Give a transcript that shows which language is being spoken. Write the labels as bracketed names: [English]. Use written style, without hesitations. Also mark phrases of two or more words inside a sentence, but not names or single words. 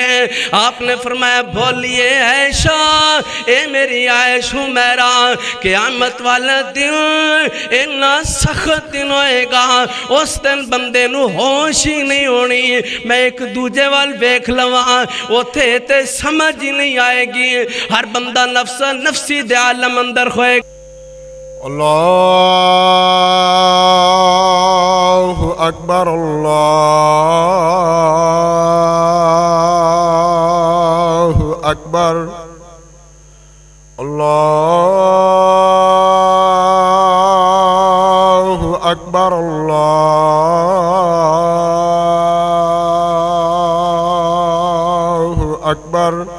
[Punjabi] آپنے فرمایا بولیے عائشہ اے میری عائش حمیرا قیامت والے دن اِنّا سخت دن ہوئے گا، اس دن بندے نوں ہوش ہی نہیں ہونی، میں اک دوجے وَل ویکھ لواں اوتھے تے سمجھ ہی نہیں آئے گی، ہر بندہ نفس نفسی دے عالم اندر ہوئے. [Arabic] الله أكبر الله أكبر الله أكبر الله أكبر